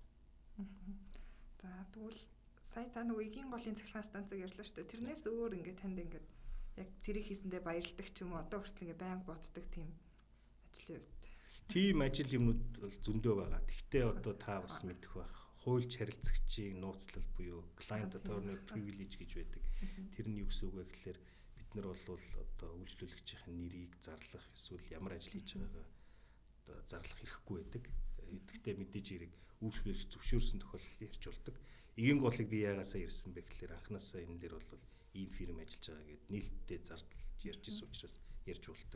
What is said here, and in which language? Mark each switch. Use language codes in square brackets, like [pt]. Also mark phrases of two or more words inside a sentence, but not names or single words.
[mn] За тэгвэл сая та нөгөө эгийн голын цахилгаан станцыг ярьлаа шүү дээ. Тэрнээс өөр ингээд танд ингээд яг тэрийг хийсэндээ баярлдаг ч юм уу одоо хүртэл ингээд байнга боддог тийм ажлын хувьд. Тийм ажил юмнууд зөндөө байгаа. Гэхдээ одоо та бас мэдэх байх. Хуульч харилцагчийн нууцлал буюу [en] client attorney privilege [mn] гэж байдаг. Тэр нь юу гэсэн үг вэ гэхээр бид нар бол одоо үйлчлүүлэгчийн нэрийг зарлах эсвэл ямар ажил хийж байгаагаа зарлах хэрэггүй байдаг. Гэхдээ мэдээж хэрэг үйлчлүүлэгч зөвшөөрсөн тохиолдолд ярьж болдог. Эгийн голыг би яагаасаа ярьсан бэ гэхээр анхнаасаа энэ дээр бол ийм фирм ажиллаж байгаа гэдээ нээлттэй зарлж ярьж исэн учраас ярьж болдог.